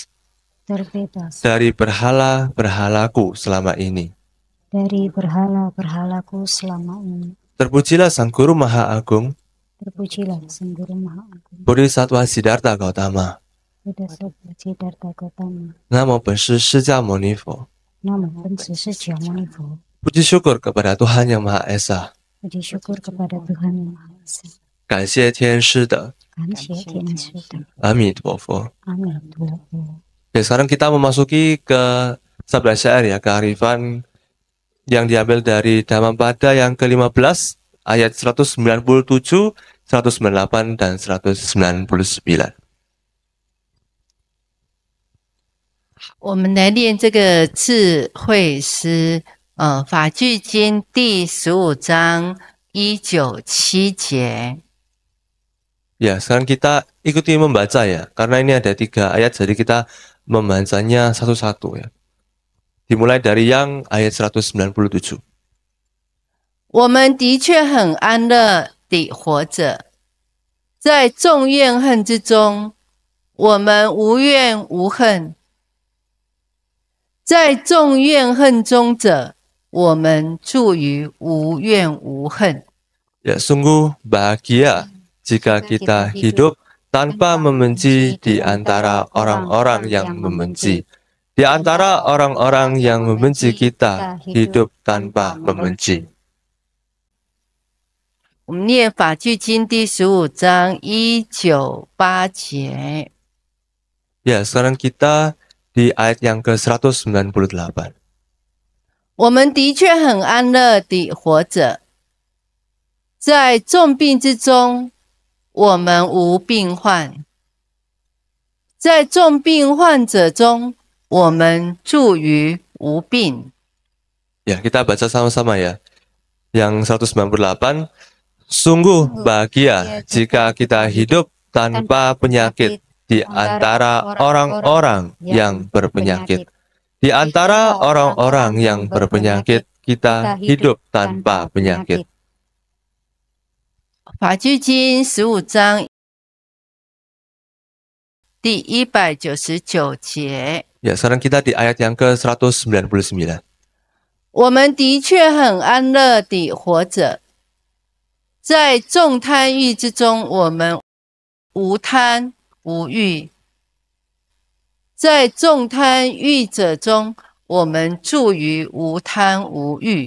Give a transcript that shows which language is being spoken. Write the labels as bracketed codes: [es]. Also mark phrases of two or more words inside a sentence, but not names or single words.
[id] terbebas dari berhala-berhalaku selama ini. dari berhala-berhalaku selama ini. Terpujilah Sang Guru Maha Agung, Terpujilah Sang Guru Maha Agung, Bodhisattva Siddhartha Gautama. Buddha Siddhartha Gautama. [zh] 南无本师释迦牟尼佛. 南无本师释迦牟尼佛. [id] Puji syukur kepada Tuhan Yang Maha Esa. Puji syukur kepada Tuhan Yang Maha Esa. [zh] 感谢天师的感谢天师的阿弥陀佛. 阿弥陀佛。 [id] Oke, sekarang kita memasuki ke sabda syair ya, kearifan yang diambil dari Dhammapada yang ke-15 ayat 197, 198 dan 199. [zh] 我们来念这个智慧诗，法句经第15章197节。 [id] Ya, sekarang kita ikuti membaca ya, karena ini ada 3 ayat, jadi kita membacanya satu-satu ya. Dimulai dari yang ayat 197. [zh] 我们的确很安乐地活着，在众怨恨之中，我们无怨无恨；在众怨恨中者，我们住于无怨无恨。 [id] Ya, sungguh bahagia jika kita hidup tanpa membenci di antara orang-orang yang membenci. Di antara orang-orang yang membenci kita hidup tanpa membenci. [zh] 我们念法句经第15章198节。 [id] Ya, sekarang kita di ayat yang ke-198. [zh] 我们的确很安乐地活着，在重病之中，我们无病患；在重病患者中，我们住于无病。 [id] Ya, kita baca sama-sama ya. Yang 198. Sungguh bahagia jika kita hidup tanpa penyakit di antara orang-orang yang berpenyakit. Di antara orang-orang yang berpenyakit, kita hidup tanpa penyakit. [zh] 法句经15章第199节。 [id] Ya, sekarang kita di ayat yang ke-199. [zh] 我们的确很安乐地活着，在众贪欲之中，我们无贪无欲；在众贪欲者中，我们住于无贪无欲。